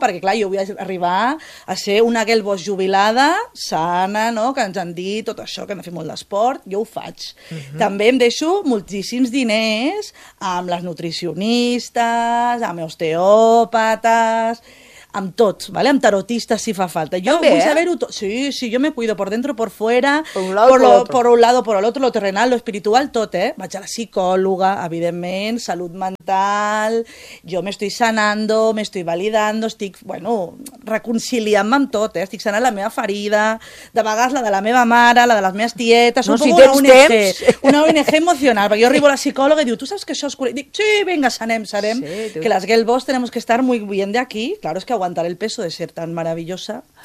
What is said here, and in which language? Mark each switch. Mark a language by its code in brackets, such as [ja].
[ca] Perquè, clar, jo vull arribar a ser una Gael Bosch jubilada, sana, no? Que ens han dit tot això, que hem de fer molt d'esport. Jo ho faig. Uh-huh. També em deixo moltíssims diners amb les nutricionistes, amb osteòpates, amb tot, ¿vale? Amb tarotistes, si fa falta. Jo també, vull saber-ho tot. [es] Sí, sí, jo me cuido por dentro, por fuera, por un lado, por el otro, lo terrenal, lo espiritual, [ca] tot, eh? Vaig a la psicòloga, evidentment, salut mental, jo [es] m'estoy sanando, m'estoy validando, [ca] estic, bueno, reconciliant-me amb tot, eh? Estic sanant la meva ferida, de vegades la de la meva mare, la de les meves tietes, no, si tens una temps. Una ONG emocional, perquè jo arribo a la psicòloga i diu, tu saps que això és... Dic, sí, vinga, sanem, sí, que les [es] Gael Bosch tenemos que estar muy bien de aquí, claro, que aguantar el peso de ser tan maravillosa.